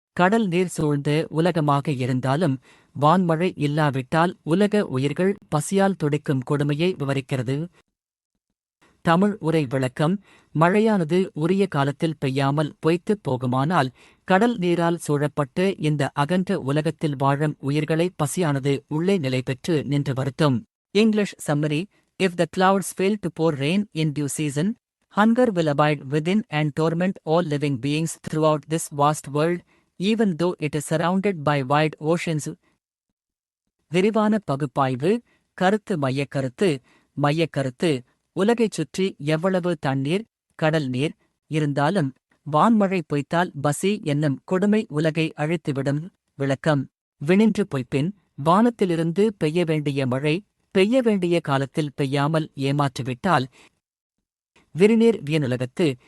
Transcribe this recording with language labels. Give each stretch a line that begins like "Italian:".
Tamil: கடல் நீர் சூழ்ந்த உலகமாக இருந்தாலும் வான்மழை இல்லாவிட்டால் உலக உயிர்கள் பசியால் துடிக்கும் கொடுமையை விவரிக்கிறது. தமிழ் உரை விளக்கம்: மழையானது உரிய காலத்தில் பெய்யாமல் பொய்த்துப் போகுமானால் கடல் நீரால் சூழப்பட்டு இந்த அகன்ற உலகத்தில் வாழும் உயிர்களை பசியானது உள்ளே நிலை பெற்று நின்று வருத்தும்.
English: English summary: If the clouds fail to pour rain in due season, hunger will abide within and torment all living beings throughout this vast world, even though it is surrounded by wide oceans.
Tamil: விரிவான பகுப்பாய்வு. கருத்து மையக்கருத்து உலகைச் சுற்றி எவ்வளவு தண்ணீர், கடல் நீர் இருந்தாலும் வான்மழை பொய்த்தால் பசி என்னும் கொடுமை உலகை அழித்துவிடும். விளக்கம்: வினின்று பொய்ப்பின் வானத்திலிருந்து பெய்ய வேண்டிய மழை பெய்ய வேண்டிய காலத்தில் பெய்யாமல் ஏமாற்றிவிட்டால் விரிநீர் வியனுலகத்து.